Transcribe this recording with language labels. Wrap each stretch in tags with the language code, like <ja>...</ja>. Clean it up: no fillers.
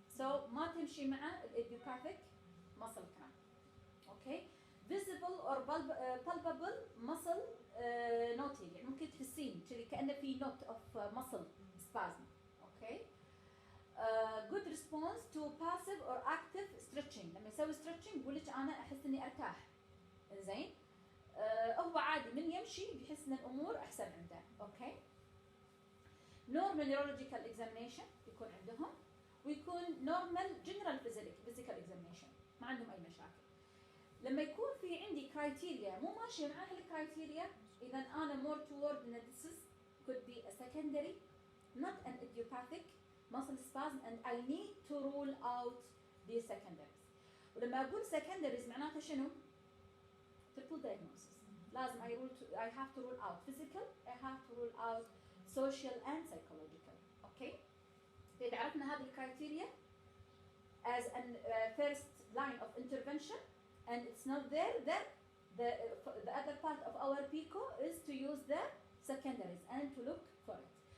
<en>So</en> <ar>ما تمشي مع</ar> <en>idiopathic muscle cramp. Okay. Visible or palpable muscle noting</en> <ar>يعني ممكن تحسين كذي كأنه في</ar> <en>note of muscle spasm. Okay. Good response to passive or active stretching.</en> <ar>لما يسوي stretching يقول لك أنا أحس إني أرتاح. زين. هو عادي من يمشي بيحس إن الأمور أحسن عنده.</ar> <en>Okay. Normal neurological examination</en> <ar>يكون عندهم ويكون</ar> <en>normal general physical examination</en> <ar>ما عندهم أي مشاكل. لما يكون في عندي كرايتيريا مو ماشيه مع هالكرايتيريا</ar> <en>اذا انا more toward ان this is could be a secondary not an idiopathic muscle spasm and I need to rule out these secondaries.</en> <ar>ولما اقول secondaries معناته شنو؟ triple diagnosis. لازم</ar> <en>I have to rule out physical, I have to rule out social and psychological. Okay.</en> <ar>إذا عرفنا هذه الكرايتيريا</ar> <en>as a first line of intervention and it's not there, then the other part of our PICO is to use the secondaries and to look for it.</en>